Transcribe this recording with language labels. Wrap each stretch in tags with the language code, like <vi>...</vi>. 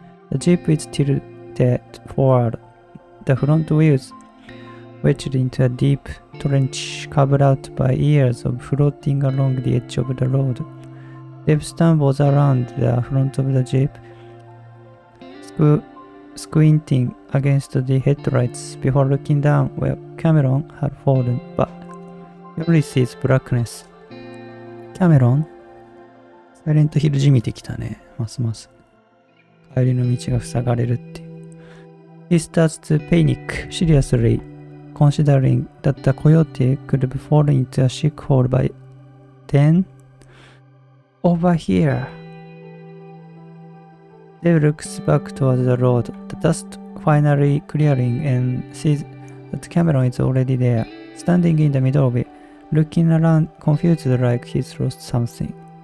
<en>The jeep is tilted forward. The front wheels wedged into a deep trench covered out by years of floating along the edge of the road. Deb stumbles around the front of the jeep, squinting against the headlights before looking down where Cameron had fallen, but he only sees blackness. Cameron?</en> <ja>サイレントヒルじみてきたね。ますます。帰りの道が塞がれるっていう。</ja> <en>He starts to panic seriously, considering that the coyote could have fallen into a sinkhole by then. Over here. Dave looks back towards the road, the dust finally clearing, and sees that Cameron is already there, standing in the middle of it, looking around confused like he's lost something.</en>